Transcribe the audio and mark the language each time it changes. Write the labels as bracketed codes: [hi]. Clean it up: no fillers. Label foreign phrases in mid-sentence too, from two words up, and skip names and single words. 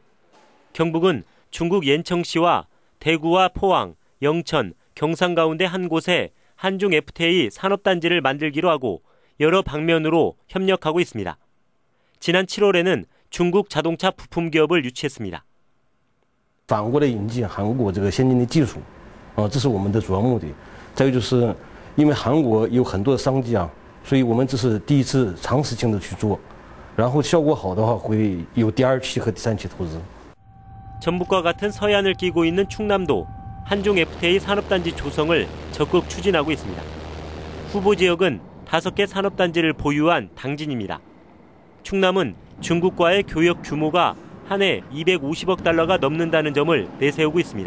[ko] 경북은 중국 옌청시와 대구와 포항, 영천, 경상 가운데 한 곳에 한중 FTA 산업단지를 만들기로 하고 여러 방면으로 협력하고 있습니다. 지난 7월에는 중국 자동차 부품 기업을 유치했습니다. [zh] 反过来引进韩国这个先进的技术，这是我们的主要目的。再一个就是因为韩国有很多的商机啊，所以我们这是第一次尝试性的去做，然后效果好的话会有第2期和第3期投资。 [ko] 전북과 같은 서해안을 끼고 있는 충남도 한중 FTA 산업단지 조성을 적극 추진하고 있습니다. 후보 지역은 5개 산업단지를 보유한 당진입니다. 충남은 중국과의 교역 규모가 한 해 250억 달러가 넘는다는 점을 내세우고 있습니다.